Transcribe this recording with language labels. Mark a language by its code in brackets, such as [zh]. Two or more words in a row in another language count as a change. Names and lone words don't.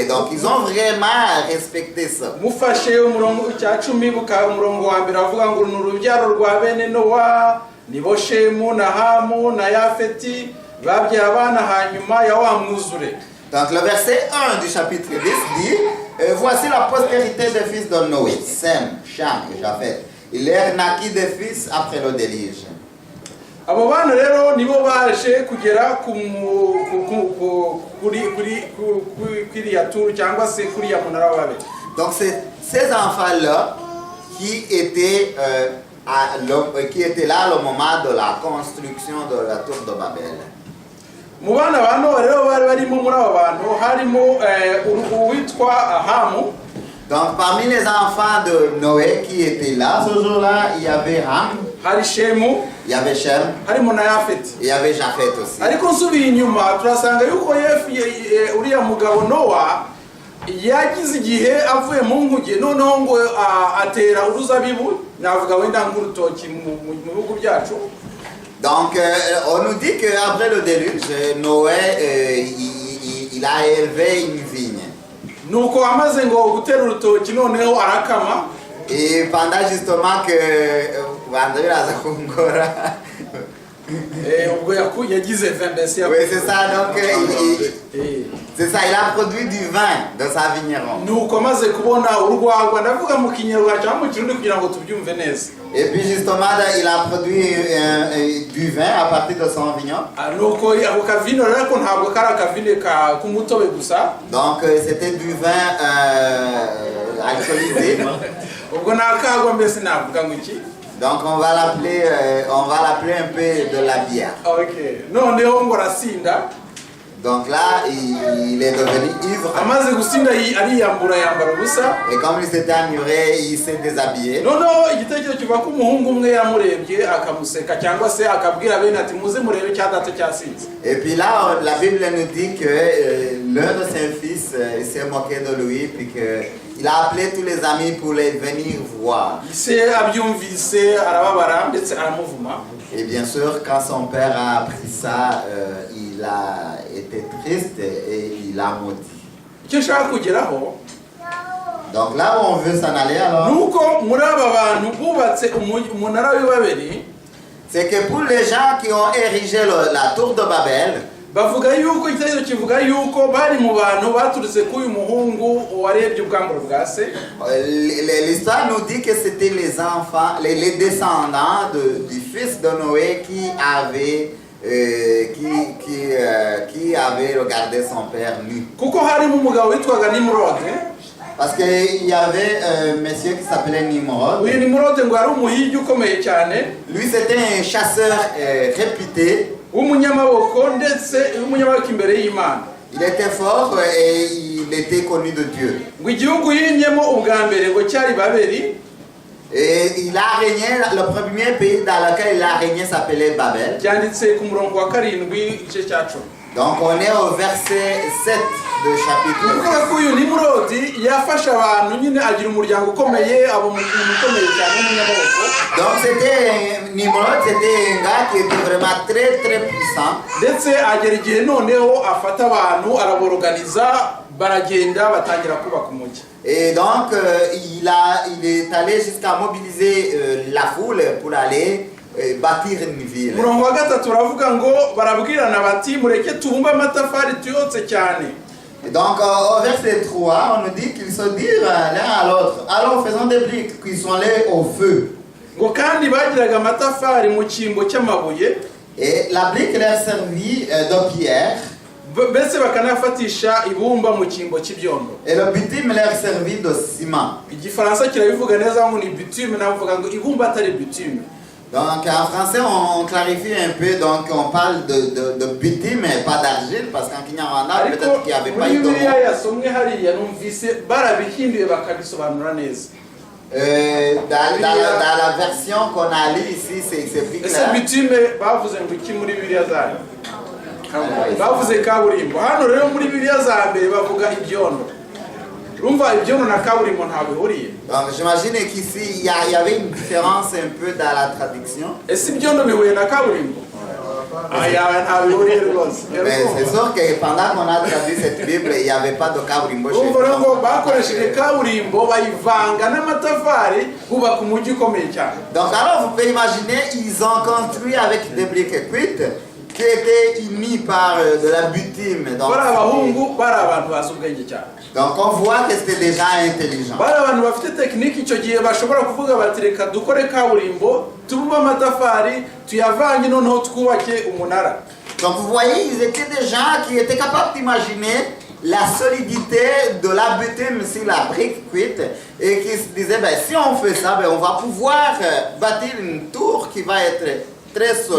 [fr] Donc ils ont vraiment respecté ça. Donc le verset 1 du chapitre 10 dit, voici la postérité des fils de Noé, Sem, Cham et Japheth. Il leur naquit des fils après le déluge. [rw] abo bana rero nibo baje kugera kuri ya turu cyangwa se kuri ya munara wabe. [fr] Donc c'est ces enfants-là qui étaient là au moment de la construction de la tour de Babel. [rw] Mu bana bano rero bari barimo muri abo bantu harimo uwitwa Hamu. [fr] Donc parmi les enfants de Noé qui étaient là ce jour-là, il y avait Ham, il y avait Shem, il y avait Japheth aussi. [rw] Ariko nsubiye inyuma turasanga yuko uriya mugabo Noah yagize igihe avuye mu nguge noneho ngo atera uruzabibu navuga wenda nk'urutoki mu bihugu byacu. [fr] Donc on nous dit qu'après le déluge, Noé il a élevé une vigne. [rw] Nuko amaze ngo gutera urutoki noneho arakama. [fr] Et pendant justement que Vandré a zakungora. [rw] Ubwo yagize vin mbese. [fr] Oui, c'est ça, donc c'est ça, il a produit du vin dans sa vigneron. [rw] Nuko amaze kubona urwagwa ndavuga mu kinyarwanda cyangwa mu kirundi kugira ngo tubyumve neza. [fr] Et puis justement il a produit du vin à partir de son vignon. [rw] Nuko ako kavino rero ko ntabwo kara kavine ka kumutobe gusa. [fr] Donc c'était du vin alcoolisé. [rw] Ubwo nakagwa mbese navuga ngo iki? [fr] Donc on va l'appeler un peu de la bière. [rw] OK. Noneho ngo rasinda. [fr] Donc là, il est devenu ivre. [rw] amaze gusinda ariyambura yambara ubusa. [fr] Et comme il s'était amoureux, il s'est déshabillé. [rw] noneho igitekerezo kiva ko umuhungu umwe yamurebye akamuseka cyangwa se akabwira bene ati muze murebe cya data cyasinze. [fr] Et puis là, la Bible nous dit que l'un de ses fils s'est moqué de lui, puis qu'il a appelé tous les amis pour les venir voir. [rw] Se abyumvise arababara ndetse aramuvuma. [fr] Et bien sûr, quand son père a appris ça, il a été triste et il a maudit. [rw] icyo nshaka kugeraho [fr] Donc là où on veut s'en aller alors, [rw] nuko muri aba bantu bubatse umunara w'ibabeli, [fr] c'est que pour les gens qui ont érigé la tour de Babel, [rw] bavuga yuko igitekerezo kivuga yuko bari mu bantu baturutse k'uyu muhungu warebye ubwamburo bwa se. [fr] l'histoire nous dit que c'était les enfants, les descendants du fils de Noé qui avait regardé son père nu. [rw] kuko harimo umugabo witwaga Nimurode. [fr] Parce qu'il y avait un monsieur qui s'appelait Nimrod. [rw] uyu Nimurode ngo yari umuhigi ukomeye cyane. [fr] Lui, c'était un chasseur réputé. [rw] w'umunyamaboko ndetse w'umunyamaboko imbere y'Imana. [fr] Il était fort et il était connu de Dieu. [rw] ngo igihugu yimyemo ubwa mbere ngo cyari Babeli. [fr] Et il a régné, le premier pays dans lequel il a régné s'appelait Babel. [rw] byanditse ku murongo wa 7 igice cya 10. [fr] Donc on est au verset 7 de chapitre. [rw] kuvuga ko uyu Nimurodi yafasha abantu nyine agira umuryango ukomeye, abo umuntu ukomeye cyane w'umunyamaboko. [fr] Donc c'était Nimrod, c'était un gars qui était vraiment très très puissant. [rw] ndetse agera igihe noneho afata abantu araboroganiza baragenda batangira kubaka umujyi. [fr] Et donc il est allé jusqu'à mobiliser la foule pour aller bâtir une ville. [rw] umurongo wa 3 uravuga ngo barabwirana bati mureke tubumbe amatafari tuyotse cyane. [fr] Et donc au verset 3, on nous dit qu'ils se dirent l'un à l'autre, alors faisons des briques qui sont allés au feu. [rw] ngo kandi bagiraga amatafari mu cyimbo cy'amabuye. [fr] Et la brique leur servit de pierre. [rw] mbese bakanafatisha ibumba mu cyimbo cy'ibyondo. [fr] Et le bitume leur servit de ciment. [rw] igifaransa kirabivuga neza ngo ni bitume, navuga ngo ibumba atari bitume. [fr] Donc en français on clarifie un peu, donc on parle de bitume mais pas d'argile, parce qu'en Kinyarwanda peut-être qu'il n'y avait pas eu de mot. [rw] Bibiliya yasomwe hariya numvise barabihinduye bakabisobanura neza. [fr] Dans la version qu'on a lue ici, c'est écrit [rw] ese [fr] clair. [rw] bitume bavuze ngo iki muri Bibiliya zayo? bavuze kaburimbo. hano rero muri Bibiliya za mbere bavuga ibyondo. urumva ibyondo na kaburimbo ntabwo bihuriye. [fr] Donc j'imagine qu'ici il y avait une différence un peu dans la traduction. [rw] ese ibyondo bihuye na kaburimbo? ntabwo bihuriye rwose. [fr] Mais c'est sûr que pendant qu'on a traduit cette Bible, il n'y avait pas de kaburimbo chez [rw] urumva rero ngo [fr] nous. [rw] bakoresheje kaburimbo bayivanga n'amatafari bubaka umujyi ukomeye cyane. [fr] Donc alors vous pouvez imaginer, ils ont construit avec des briques cuites qui étaient unies par de la bitume. [rw] bari abahungu bari abantu bazi ubwenge cyane. [fr] Donc on voit que c'était déjà intelligent. [rw] bari abantu bafite tekiniki icyo gihe bashobora kuvuga bati reka dukore kaburimbo tubumbe amatafari tuyavange noneho twubake umunara. [fr] Donc vous voyez, ils étaient des gens qui étaient capables d'imaginer la solidité de la bitume sur la brique cuite et qui se disaient, ben, si on fait ça, ben, on va pouvoir bâtir une tour qui va être très solide.